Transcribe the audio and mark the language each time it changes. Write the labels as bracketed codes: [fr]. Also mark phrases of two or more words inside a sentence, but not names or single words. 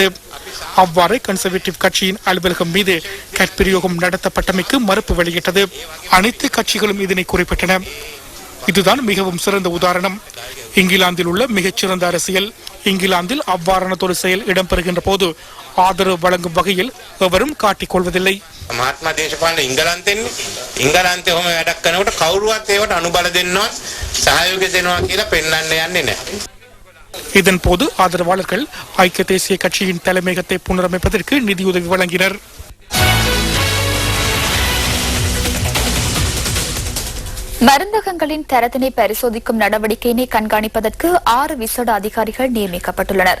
[ta] அவ்வாறே கன்சர்வேட்டிவ் கட்சியின் அலுவலகம் மீது கற்பிரயோகம் நடத்தப்பட்டமைக்கு மறுப்பு வெளியிட்டது. அனைத்து கட்சிகளும் இதனை குறிப்பிட்டன. இதுதான் மிகவும் சிறந்த உதாரணம். இங்கிலாந்தில் உள்ள மிகச்சிறந்த அரசியல் இங்கிலாந்தில் அவ்வாறானதொரு செயல் இடம்பெறுகின்ற போது ஆதரவு வழங்கும் வகையில் எவரும் காட்டிக் கொள்வதில்லை. [si] මහත්මා දේශපාලන ඉංගලන්තේ ඔහොම වැඩක් කරනකොට කවුරුවත් ඒවට අනුබල දෙන්නවත් සහයෝගය දෙනවා කියලා පෙන්වන්න යන්නේ නැහැ. [ta] இதன் போது ஆதரவாளர்கள் ஐக்கிய தேசிய கட்சியின் தலைமையகத்தை புனரமைப்பதற்கு நிதியுதவி வழங்கினர். மருந்தகங்களின் தரத்தினை பரிசோதிக்கும் நடவடிக்கையினை கண்காணிப்பதற்கு 6 விசேட அதிகாரிகள் நியமிக்கப்பட்டுள்ளனர்.